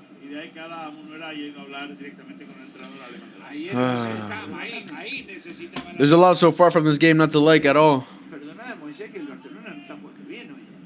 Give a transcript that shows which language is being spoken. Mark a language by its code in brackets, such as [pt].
[es] Y de ahí que ahora Manuel haya ido a hablar directamente con el entrenador alemán. Ahí necesitaba. [en] There's a lot so far from this game not to like at all. [es] Perdonad, Moisés, que el Barcelona no está jugando bien hoy.